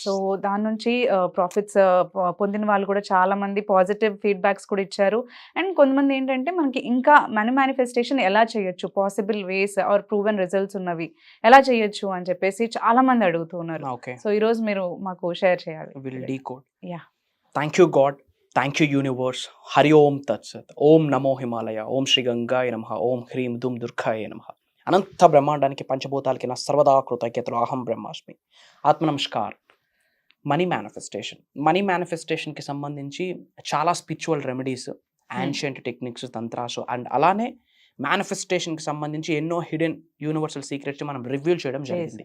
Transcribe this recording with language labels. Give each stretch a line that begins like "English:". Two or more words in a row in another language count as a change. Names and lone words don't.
Telugu: సో దాని నుంచి ప్రాఫిట్స్ పొందిన వాళ్ళు కూడా చాలా మంది
English: positive feedbacks
Telugu: కూడా ఇచ్చారు. అండ్ కొంతమంది ఏంటంటే మనకి ఇంకా
English: money manifestation
Telugu: ఎలా చేయొచ్చు,
English: possible ways or proven results
Telugu: ఉన్నవి ఎలా చేయొచ్చు అని చెప్పేసి చాలా మంది అడుగుతూ ఉన్నారు.
English: Okay.
Telugu: సో ఈ రోజు మీరు మాకు షేర్ చేయాలి.
English: We'll decode. Yeah. Thank you God. Thank you universe.
Sanskrit: हरि ओम् तत् सत्. ओम् नमो हिमालय। ओम् श्री गङ्गाय नमः. ओम् ह्रीं दुं दुर्गाय नमः.
Telugu: అనంత బ్రహ్మాండానికి పంచభూతాలకి నా సర్వదా కృతజ్ఞతలు.
Sanskrit: అహం బ్రహ్మాస్మి. ఆత్మనమస్కార్.
English: money manifestationకి
Telugu: సంబంధించి చాలా
English: spiritual remedies, ancient techniques,
Telugu: తంత్రాసు అండ్ అలానే మేనిఫెస్టేషన్కి సంబంధించి ఎన్నో
English: hidden universal secrets
Telugu: మనం రివ్యూల్ చేయడం జరిగింది.